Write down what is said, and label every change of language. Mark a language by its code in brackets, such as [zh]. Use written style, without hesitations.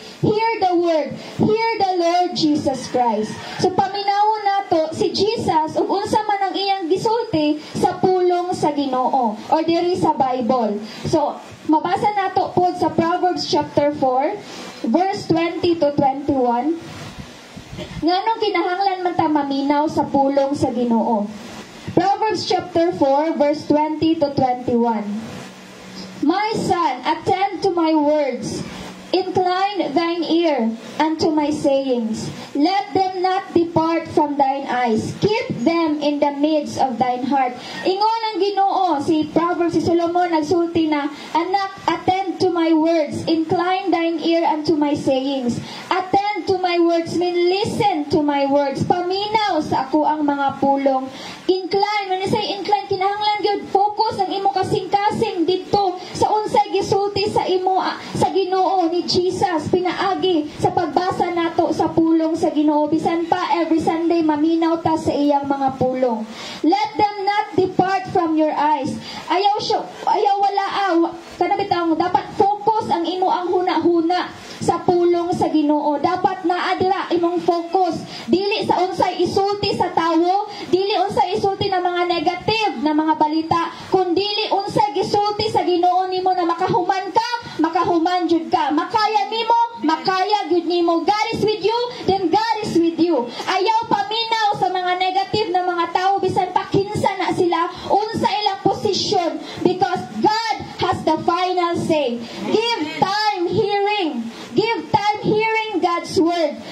[en] Hear the word, hear the Lord Jesus Christ. [ceb] So paminawo nato si Jesus ug unsa man ang iyang gisulti sa pulong sa Ginoo or diri sa Bible. So mabasa nato pod sa Proverbs chapter 4 verse 20 to 21. Nganong kinahanglan man ta maminaw sa pulong sa Ginoo? Proverbs chapter 4 verse 20 to 21. [en] My son, attend to my words. Incline thine ear unto my sayings. Let them not depart from thine eyes. Keep them in the midst of thine heart. [ceb] Ingon ang Ginoo, si Proverbs, si Solomon nagsulti na, anak, [en] attend to my words. Incline thine ear unto my sayings. Attend to my words, listen to my words. [ceb] Paminaw sa ako ang mga pulong. [en] Incline, when I say incline, [ceb] kinahanglan gyud focus ang imo kasing-kasing dito sa unsay gisulti sa imo sa Ginoo Ginoo ni Jesus pinaagi sa pagbasa nato sa pulong sa Ginoo. Bisan pa [en] every Sunday [ceb] maminaw ta sa iyang mga pulong. [en] Let them not depart from your eyes. [ceb] Ayaw wala kanabitaw dapat focus ang imo ang huna-huna sa pulong sa Ginoo. Dapat naadira imong focus dili sa unsay isulti sa tawo, dili unsay isulti na mga negative na mga balita, kundi unsay gisulti sa Ginoo nimo na makahuman ka, makahuman jud ka. Makaya nimo, makaya gyud nimo. [en] God is with you, then God is with you. [ceb] Ayaw paminaw sa mga negative na mga tawo bisan pa kinsa na sila, unsa ilang posisyon, [en] because God has the final say. Give time hearing. Give time hearing God's word.